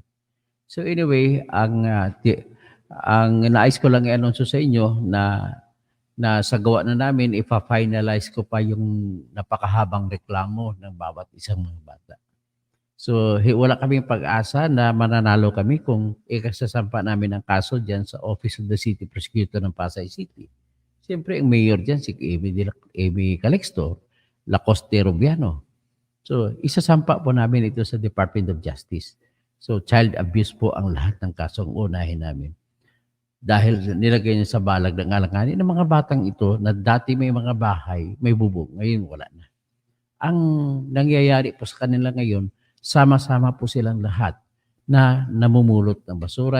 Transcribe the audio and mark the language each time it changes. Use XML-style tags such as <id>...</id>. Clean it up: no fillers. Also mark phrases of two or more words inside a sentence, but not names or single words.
<tl>So anyway, ang nais ko lang i-anunsyo sa inyo na sa gawa na namin ifa-finalize ko pa yung napakahabang reklamo ng bawat isang mga bata. So wala kaming pag-asa na mananalo kami kung ikasasampa namin ang kaso diyan sa Office of the City Prosecutor ng Pasay City. Siyempre ang mayor diyan si Amy Calixto, Lacoste Rubiano. So isasampa po namin ito sa Department of Justice. So</tl> <en>child abuse</en> <tl>po ang lahat ng kasong unahin namin. Dahil nilagay niya sa balag ng alanganin ng mga batang ito na dati may mga bahay, may bubong, ngayon wala na. Ang nangyayari po sa kanila ngayon, sama-sama po silang lahat na namumulot ng basura.</tl>